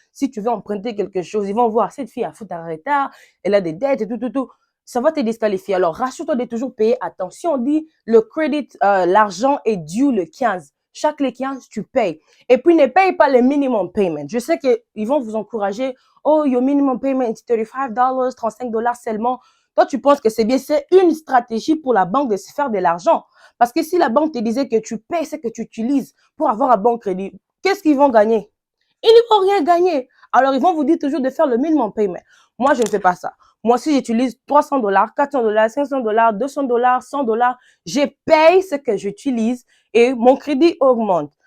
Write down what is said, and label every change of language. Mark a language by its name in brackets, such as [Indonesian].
[French] Si tu veux emprunter quelque chose, ils vont voir, cette fille a foutu un retard, elle a des dettes et tout. Ça va te disqualifier. Alors, rassure-toi de toujours payer. Attention, on dit, le credit, l'argent est dû le 15. Chaque les 15, tu payes. Et puis, ne paye pas le minimum payment. Je sais qu'ils vont vous encourager. [English] Oh, your minimum payment is $35, $35 [French] seulement. Toi, tu penses que c'est bien. C'est une stratégie pour la banque de se faire de l'argent. Parce que si la banque te disait que tu payes ce que tu utilises pour avoir un bon crédit, qu'est-ce qu'ils vont gagner? Ils ne vont rien gagner. Alors, ils vont vous dire toujours de faire le minimum payment. Moi, je ne fais pas ça. Moi, si j'utilise $300, $400, $500, $200, $100, je paye ce que j'utilise et mon crédit augmente.